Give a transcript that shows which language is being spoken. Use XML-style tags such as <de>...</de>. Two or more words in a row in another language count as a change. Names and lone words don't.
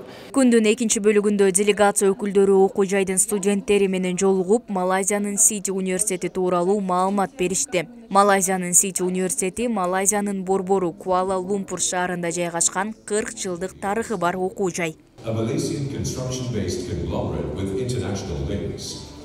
<ky>Күндүн экинчи бөлүгүндө делегация өкүлдөрү окуу жайдын студенттери менен жолугуп, Малайзиянын Сити университети тууралуу маалымат беришти. Малайзиянын Сити университети Малайзиянын борбору Куала-Лумпур шаарында жайгашкан 40 жылдык тарыхы бар окуу жай.</ky> <en>A Malaysian construction-based conglomerate with international links.</en>